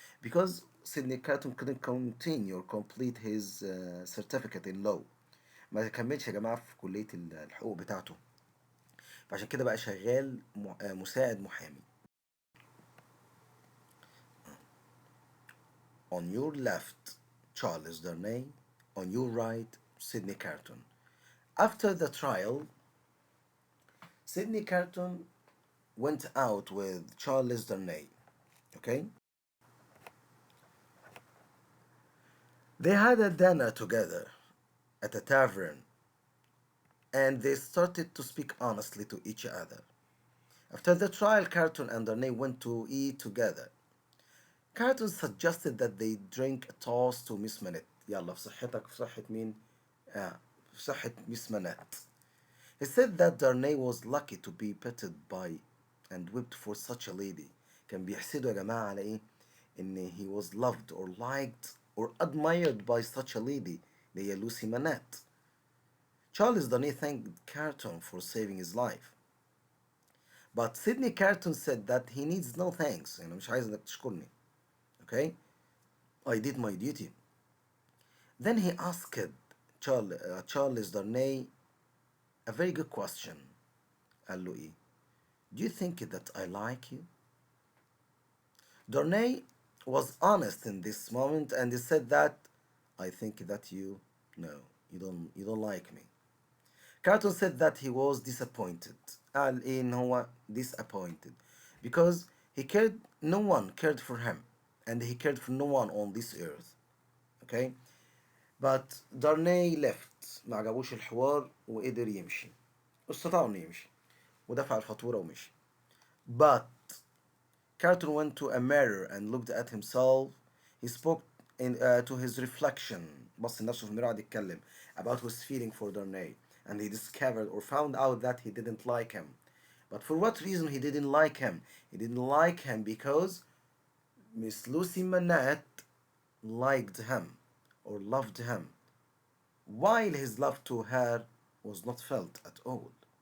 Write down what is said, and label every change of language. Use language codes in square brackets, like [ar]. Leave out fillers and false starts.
[en] Because Sydney Carton couldn't continue or complete his certificate in law. [ar] ما كملش يا جماعة في كلية الحقوق بتاعته. فعشان كده بقى شغال مساعد محامي. [en] On your left, Charles Darnay. On your right, Sydney Carton. After the trial, Sydney Carton went out with Charles Darnay. Okay? They had a dinner together at a tavern and they started to speak honestly to each other. After the trial, Carton and Darnay went to eat together. Carton suggested that they drink a toast to Miss Manet. [ar] يلا في صحتك في صحة مين؟ في صحة Miss Manet. [en] He said that Darnay was lucky to be petted by and whipped for such a lady. [ar] كان بيحسده يا جماعة على إيه؟ إن [en] he was loved or liked or admired by such a lady [ar] اللي هي لوسي مانات. [en] Charles Darnay thanked Carton for saving his life. But Sidney Carton said that he needs no thanks. [ar] أنا مش عايز إنك تشكرني. [en] Okay? I did my duty. Then he asked Charles Darnay a very good question. [ar] قال له إيه؟ [en] Do you think that I like you? Darnay was honest in this moment and he said that I think that no, you don't like me. Carton said that he was disappointed. [ar] قال إيه إن هو [en] disappointed because no one cared for him and he cared for no one on this earth. Okay? But Darnay left [ar] ما عجبوش الحوار وقدر يمشي. استطاع إنه يمشي ودفع الفاتورة ومشي. [en] But Carton went to a mirror and looked at himself. He spoke to his reflection. [ar] بص لنفسه في المراية قعد يتكلم [en] about his feeling for Darnay. And he discovered or found out that he didn't like him. But for what reason he didn't like him? He didn't like him because Miss Lucy Manette liked him or loved him, while his love to her was not felt at all.